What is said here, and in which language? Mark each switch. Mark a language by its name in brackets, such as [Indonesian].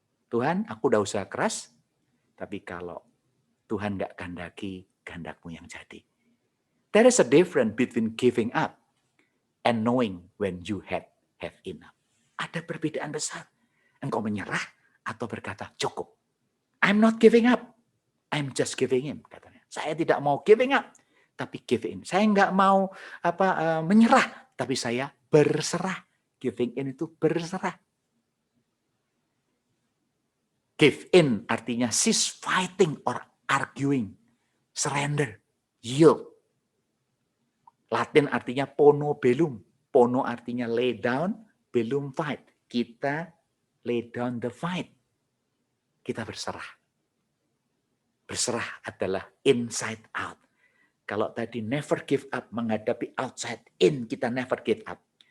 [Indonesian] Tuhan, aku udah usaha keras, tapi kalau Tuhan nggak kehendaki, kehendakmu yang jadi. [English] There is a difference between giving up and knowing when you have enough. [Indonesian] Ada perbedaan besar. Engkau menyerah atau berkata, cukup. [English] I'm not giving up. I'm just giving in, [Indonesian] katanya. Saya tidak mau giving up, tapi give in. Saya nggak mau menyerah, tapi saya berserah. Giving in itu berserah. [English] Give in [Indonesian] artinya [English] cease fighting or arguing. Surrender, yield. [Indonesian] Latin artinya pono belum. [English] Pono artinya lay down, belum fight. Kita lay down the fight. [Indonesian] Kita berserah. Berserah adalah inside out. Kalau tadi never give up menghadapi outside in, kita never give up.